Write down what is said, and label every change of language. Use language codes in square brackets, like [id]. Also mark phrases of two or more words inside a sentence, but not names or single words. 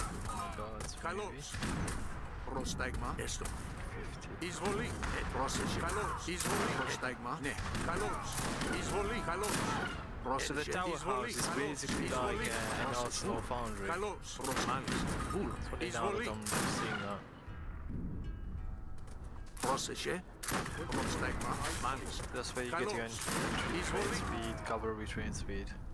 [en] Guards, [el] Καλώς. Πρόσταγμα. Έστω. Εισβολή. Πρόσεχε. Καλώς. Εισβολή. Πρόσταγμα. Ναι. Καλώς. Εισβολή. Καλώς. [en] So the [el] Πρόσεχε. [en] tower [el] Εισβολή. [en] house is [el] Καλώς. [en] basically [el] Εισβολή. [en] like an [el] Πρόσεχε. [en] arsenal foundry. [el] Καλώς. Μάλιστα. Βούλομαι. [en] Now that [el] Εισβολή. [en] I'm seeing that. [el] Πρόσεχε. Πρόσταγμα. Μάλιστα. [en] That's where you get your [el] Καλώς. [en] infantry train [el] Εισβολή. [en] speed, cavalry train speed.